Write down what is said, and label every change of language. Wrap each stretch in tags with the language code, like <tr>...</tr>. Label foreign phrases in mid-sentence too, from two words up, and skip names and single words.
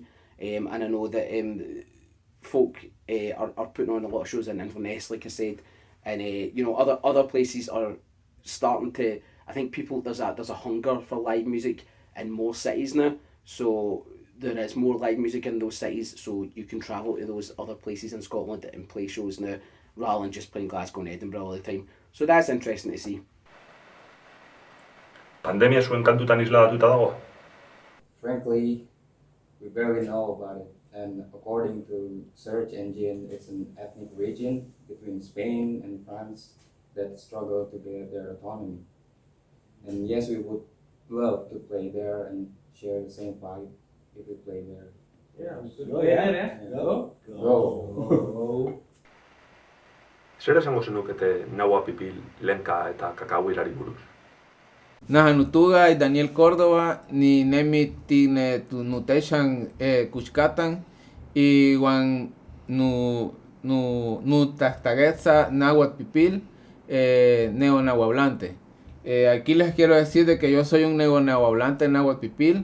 <en>And I know that folk are putting on a lot of shows in Inverness, like I said, and you know, other places are starting to. I think there's a hunger for live music in more cities now, so there is more live music in those cities, so you can travel to those other places in Scotland and play shows now, rather than just playing Glasgow and Edinburgh all the time. So that's interesting to see.</en> <eu>Pandemia zuen kantutan isladatuta dago?</eu> <en>Frankly, we barely know about it, and according to search engine, it's an ethnic region between Spain and France that struggle to get their autonomy. And yes, we would love to play there and share the same vibe if we play there. Go.</en> <eu>Zer esango zenukete Naua Pipil, Lenka eta Kakauirari buruz?</eu> <ppl>Nahanutuga y Daniel Córdoba ni nemi tine tu nuteshan kuskatan y wan nu nu tastagetza náhuatl pipil neo nahuablante.</ppl> <es>Aquí les quiero decir de que yo soy un neo nahuablante náhuatl pipil.</es>